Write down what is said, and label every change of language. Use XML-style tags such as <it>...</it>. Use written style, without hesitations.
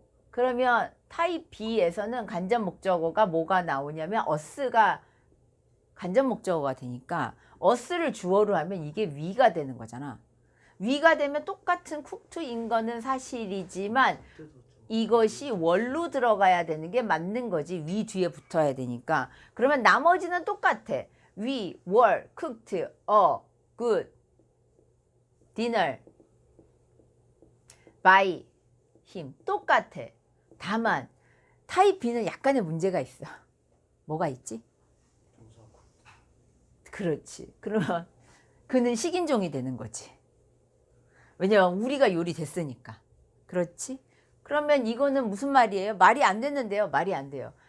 <ko>그러면 타입 B에서는 간접 목적어가 뭐가 나오냐면 us가 간접 목적어가 되니까 us를 주어로 하면 이게 we가 되는 거잖아. we가 되면 똑같은 cookto인 거는 사실이지만 이것이 월로 들어가야 되는 게 맞는 거지. we 뒤에 붙어야 되니까. 그러면 나머지는 똑같아.</ko> <en>we were cooked a good dinner by him.</en> <ko>똑같아. 다만 타입 B는 약간의 문제가 있어. 뭐가 있지? 그렇지. 그러면 그는 식인종이 되는 거지. 왜냐면 우리가 요리 됐으니까. 그렇지? 그러면 이거는 무슨 말이에요? 말이 안 됐는데요. 말이 안 돼요.</ko>